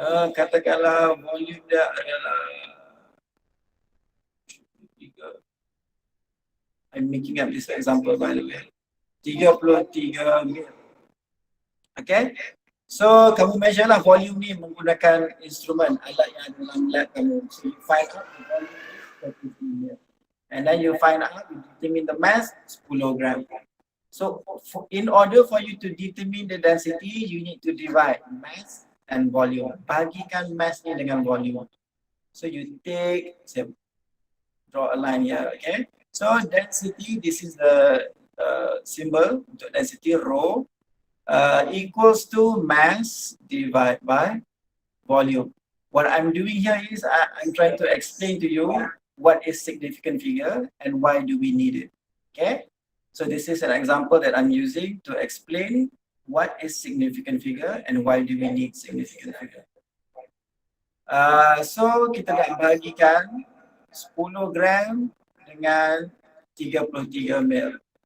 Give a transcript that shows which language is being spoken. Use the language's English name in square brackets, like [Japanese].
[Malay] Katakanlah volume dia adalah 3. [English] I'm making up this example by the way. 33 mil. [Malay] Okay, so kamu measure lah volume ni menggunakan instrumen, alat yang ada dalam lab kamu. [English] So you find out the volume is 33 mil. And then you find out, you determine the mass, 10 gram. So in order for you to determine the density, you need to divide mass and volume. [Malay] Bagikan mass ni dengan volume. [English] So you take, say, draw a line here, okay? So density, this is the symbol [Malay] untuk [English] density, rho, equals to mass divided by volume. What I'm doing here is I'm trying to explain to you what is significant figure and why do we need it. Okay, so this is an example that I'm using to explain what is significant figure and why do we need significant figure. [Malay] So kita nak bagikan 10 gram dengan 33 mil.